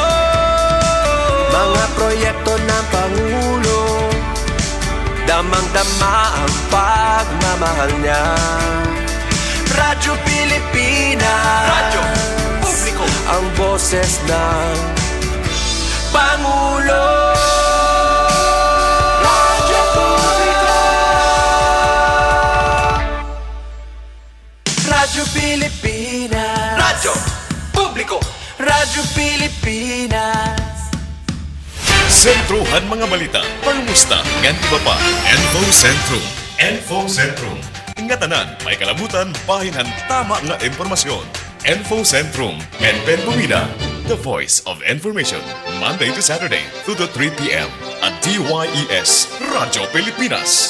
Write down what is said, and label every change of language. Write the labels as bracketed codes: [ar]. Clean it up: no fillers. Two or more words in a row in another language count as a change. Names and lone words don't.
[tl] Mga proyekto ng Pangulo, damang-dama ang pagmamahal niya. Radyo Pilipinas, Radyo Publiko, ang boses ng Pangulo. Radyo Publiko, Radyo Pilipinas, Radyo Publiko, Radyo Pilipinas. [war] Sentrohan mga balita, pangumusta, ngan iba pa, Info Sentrum. Info Sentrum. Ngatanan, may kalabutan, bahinan, tama nga impormasyon. Info Sentrum, Benben Bumida, [en] the voice of information. Monday to Saturday, 2 to 3 p.m. at DYES, Radyo Pilipinas.